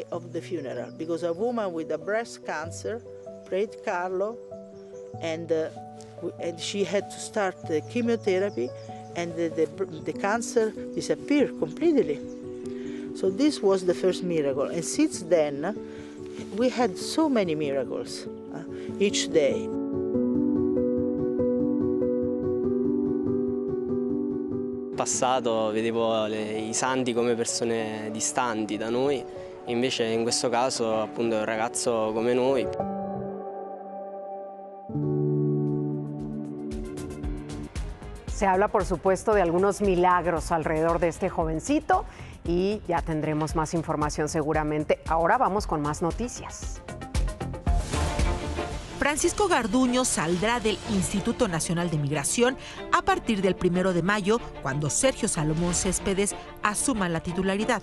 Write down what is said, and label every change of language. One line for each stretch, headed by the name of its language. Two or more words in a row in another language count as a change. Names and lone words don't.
English: of the funeral, because a woman with a breast cancer prayed Carlo, and she had to start the chemotherapy, and the cancer disappeared completely. So this was the first miracle, and since then we had so many miracles each day.
Italian: In passato vedevo i santi come persone distanti da noi, invece in questo caso appunto è un ragazzo come noi.
Spanish: Se habla, por supuesto, de algunos milagros alrededor de este jovencito y ya tendremos más información seguramente. Ahora vamos con más noticias. Francisco Garduño saldrá del Instituto Nacional de Migración a partir del 1 de mayo, cuando Sergio Salomón Céspedes asuma la titularidad.